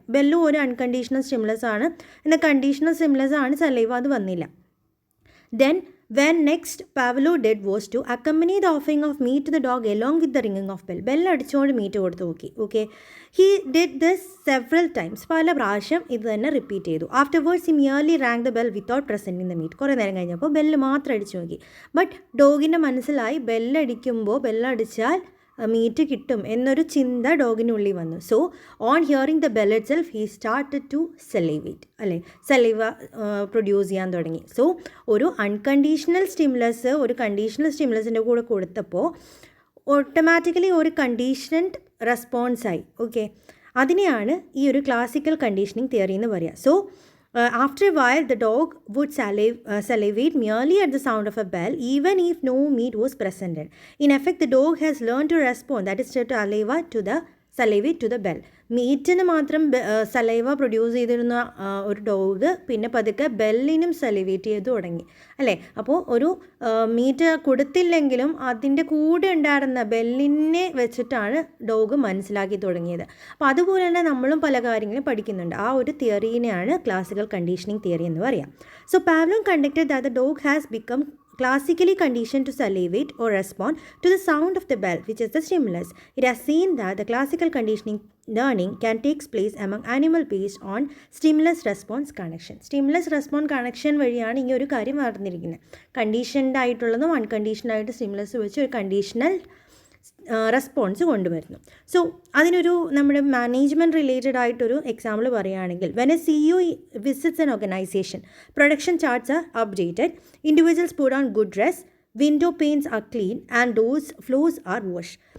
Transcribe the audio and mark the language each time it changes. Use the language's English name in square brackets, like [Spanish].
[Malayalam] ബെല്ലും ഒരു unconditional stimulus ആണ്, എന്നാൽ കണ്ടീഷണൽ സ്റ്റിമുലസ് ആണ് സലൈവ, അത് വന്നില്ല. [English] Then when next Pavlov did was to accompany the offering of meat to the dog along with the ringing of bell. [Malayalam] Bell അടിച്ചുകൊണ്ട് meet കൊടുത്തു നോക്കി. [English] Okay, he did this several times. [Malayalam] പല പ്രാവശ്യം ഇത് തന്നെ റിപ്പീറ്റ് ചെയ്തു. [English] Afterwards he merely rang the bell without presenting the meat. [Malayalam] കുറേ നേരം കഴിഞ്ഞപ്പോൾ ബെല്ല് മാത്രം അടിച്ചു നോക്കി. ബട്ട് ഡോഗിൻ്റെ മനസ്സിലായി ബെല്ലടിച്ചാൽ മീറ്റ് കിട്ടും എന്നൊരു ചിന്ത ഡോഗിനുള്ളിൽ വന്നു. [English] so on hearing the bell itself he started to salivate, [Malayalam] അല്ലേ, സലൈവ പ്രൊഡ്യൂസ് ചെയ്യാൻ തുടങ്ങി. സോ ഒരു അൺകണ്ടീഷണൽ സ്റ്റിമുലസ് ഒരു കണ്ടീഷണൽ സ്റ്റിമുലസിൻ്റെ കൂടെ കൊടുത്തപ്പോൾ ഓട്ടോമാറ്റിക്കലി ഒരു കണ്ടീഷൻഡ് റെസ്പോൺസായി. ഓക്കെ, അതിനെയാണ് ഈ ഒരു ക്ലാസിക്കൽ കണ്ടീഷനിങ് തിയറി എന്ന് പറയുക. [English] So after a while, the dog would salivate merely at the sound of a bell, even if no meat was presented. In effect, the dog has learned to respond, that is to salivate to the bell. [Malayalam] മീറ്റിന് മാത്രം saliva produce ചെയ്തിരുന്ന ഒരു dog പിന്നെ പതുക്കെ ബെല്ലിനും സലിവേറ്റ് ചെയ്ത് തുടങ്ങി, അല്ലേ. അപ്പോൾ ഒരു മീറ്റ് കൊടുത്തില്ലെങ്കിലും അതിൻ്റെ കൂടെ ഉണ്ടായിരുന്ന ബെല്ലിനെ വെച്ചിട്ടാണ് ഡോഗ് മനസ്സിലാക്കി തുടങ്ങിയത്. അപ്പോൾ അതുപോലെ തന്നെ നമ്മളും പല കാര്യങ്ങളും പഠിക്കുന്നുണ്ട്. ആ ഒരു തിയറീനെയാണ് ക്ലാസിക്കൽ കണ്ടീഷനിങ് തിയറി എന്ന് പറയാം. [English] So Pavlov conducted that the dog has become classically conditioned to salivate or respond to the sound of the bell, which is the stimulus. It has seen that the classical conditioning learning can take place among animals based on stimulus response connection. [Malayalam] Stimulus response connection വഴിയാണ് ഈ ഒരു കാര്യം നടന്നിരിക്കുന്നത്. Conditioned ആയിട്ടുള്ളതും unconditional ആയിട്ട് stimulus വെച്ച് ഒരു conditional response കൊണ്ടുവരുന്നു. സോ അതിനൊരു നമ്മുടെ മാനേജ്മെൻറ്റ് റിലേറ്റഡ് ആയിട്ടൊരു എക്സാമ്പിൾ പറയുകയാണെങ്കിൽ, [English] When a CEO visits an organization, production charts are updated, individuals put on good dress, window panes are clean and doors floors are wash.